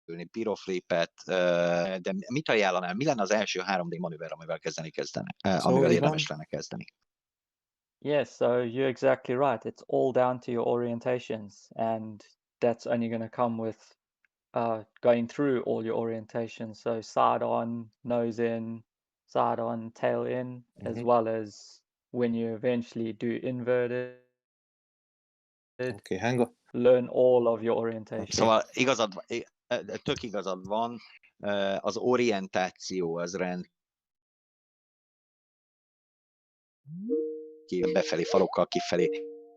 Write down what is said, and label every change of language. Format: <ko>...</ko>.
<hu>Piroflipet, de mit ajánlanál? Mi lenne az első 3D manőver, amivel amivel érdemes lenne kezdeni?</hu> <en>Yes, so you're exactly right. It's all down to your orientations, and that's only going to come with going through all your orientations. So side on, nose in, side on, tail in, as well as when you eventually do inverted, Okay, hang on. learn all of your orientation.</en> <hu>Szóval tök igazad van, az orientáció az befelé, farokkal kifelé.</hu>